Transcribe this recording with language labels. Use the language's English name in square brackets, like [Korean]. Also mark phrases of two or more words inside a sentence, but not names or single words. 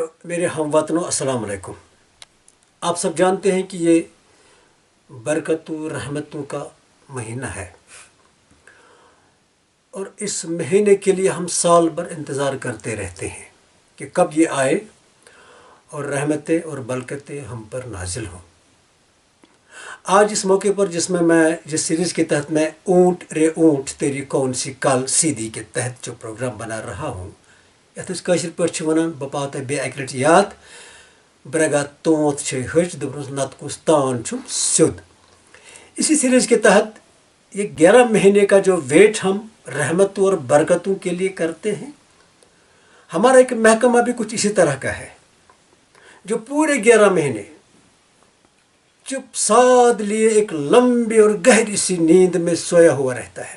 [Hindi] मेरे हमवतनों अस्सलाम वालेकुम। आप सब जानते हैं कि ये बरकतों रहमतों का महीना है, और इस महीने के लिए हम साल भर इंतज़ार करते रहते हैं कि कब ये आए और रहमतें और बरकतें हम पर नाजिल हों। आज इस मौके पर जिस सीरीज़ के तहत मैं ऊँट रे ऊँट तेरी कौन सी काल सीधी के तहत जो प्रोग्राम बना रहा हूँ, [Kashmiri] यथ कशर पे वन बपात बे अक लट याद ब्रगा तोत हज दोपस नत कुस तान सिद्ध। [Hindi] इसी सीरीज़ के तहत ये 11 महीने का जो वेट हम रहमतों और बरकतों के लिए करते हैं, हमारा एक महकमा भी कुछ इसी तरह का है, जो पूरे 11 महीने चुप साध लिए एक लंबी और गहरी सी नींद में सोया हुआ रहता है।